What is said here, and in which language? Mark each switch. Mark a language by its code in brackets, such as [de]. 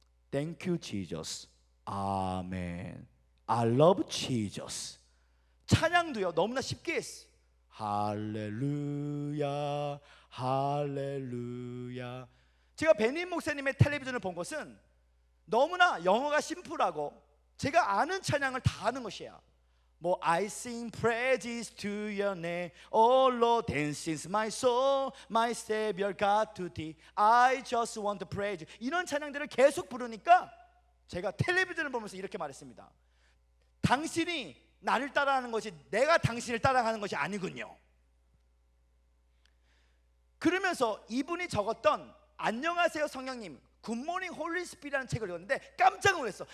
[en] Thank you Jesus. 아멘. I love Jesus. [ko] 찬양도요 너무나 쉽게 했어. 할렐루야 할렐루야. 제가 베니힌 목사님의 텔레비전을 본 것은 너무나 영어가 심플하고 제가 아는 찬양을 다 하는 것이야. [en] 뭐 I sing praises to your name, oh Lord, dance is my soul, my Savior God to thee, I just want to praise you. [ko] 이런 찬양들을 계속 부르니까 제가 텔레비전을 보면서 이렇게 말했습니다. 당신이 나를 따라하는 것이 내가 당신을 따라가는 것이 아니군요. 그러면서 이분이 적었던 안녕하세요 성령님, 굿모닝 홀리 스피릿이라는 책을 읽었는데 깜짝 놀랐어.